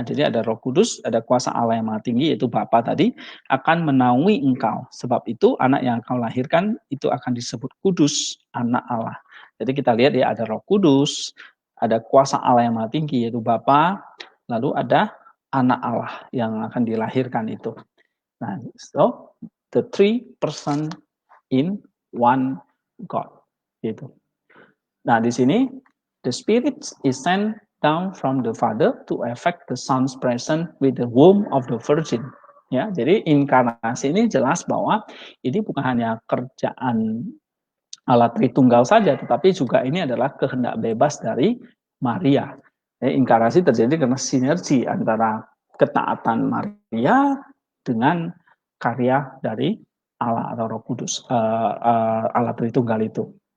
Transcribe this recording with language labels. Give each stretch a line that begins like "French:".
Indonesian: Jadi ada Roh Kudus, ada kuasa Allah yang Maha Tinggi yaitu Bapa tadi akan menaungi engkau. Sebab itu anak yang engkau lahirkan itu akan disebut kudus, anak Allah. Jadi kita lihat ya ada Roh Kudus, ada kuasa Allah yang Maha Tinggi yaitu Bapa, lalu ada anak Allah yang akan dilahirkan itu.
English: Nah, so the three person in one God. Gitu.
Indonesian: Nah, di sini
English: the Spirit is sent down from the Father to effect the Son's presence with the womb of the Virgin.
Indonesian: Ya, jadi inkarnasi ini jelas bahwa ini bukan hanya kerjaan Allah Tritunggal saja, tetapi juga ini adalah kehendak bebas dari Maria. Inkarnasi terjadi karena sinergi antara ketaatan Maria dengan karya dari Allah atau Roh Kudus, Allah Tritunggal itu.